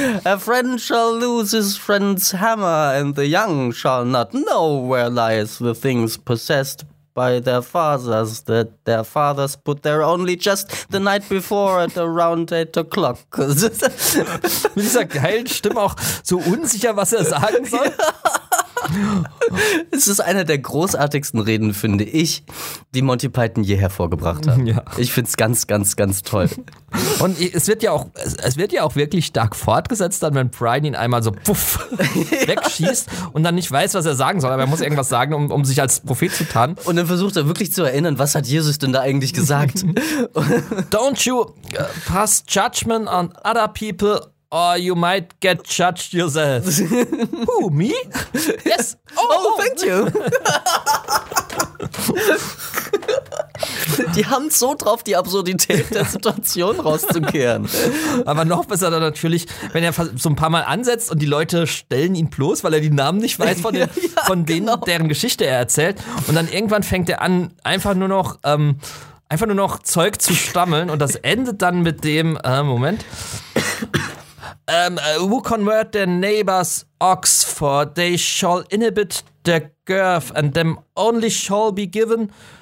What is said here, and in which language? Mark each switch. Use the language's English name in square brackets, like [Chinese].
[English] A friend shall lose his friend's hammer, and the young shall not know where lies the things possessed by their fathers, that their fathers put there only just the night before at around 8 o'clock. [German] Mit dieser geilen Stimme auch so unsicher, was er sagen soll. Es ist einer der großartigsten Reden, finde ich, die Monty Python je hervorgebracht hat. Ja. Ich finde es ganz, ganz, ganz toll. Und es wird ja auch wirklich stark fortgesetzt, dann wenn Brian ihn einmal so puff wegschießt und dann nicht weiß, was er sagen soll. Aber er muss irgendwas sagen, um sich als Prophet zu tarnen. Und dann versucht er wirklich zu erinnern, was hat Jesus denn da eigentlich gesagt? [English] Don't you pass judgment on other people. Oh, you might get judged yourself. Who, me? Yes. Oh, thank you. [German] Die haben so drauf, die Absurdität der Situation rauszukehren. Aber noch besser dann natürlich, wenn er so ein paar Mal ansetzt und die Leute stellen ihn bloß, weil er die Namen nicht weiß deren Geschichte er erzählt. Und dann irgendwann fängt er an, einfach nur noch Zeug zu stammeln. Und das endet dann mit dem, Moment. [English] Who convert their neighbor's ox, for they shall inhibit their girth, and them only shall be given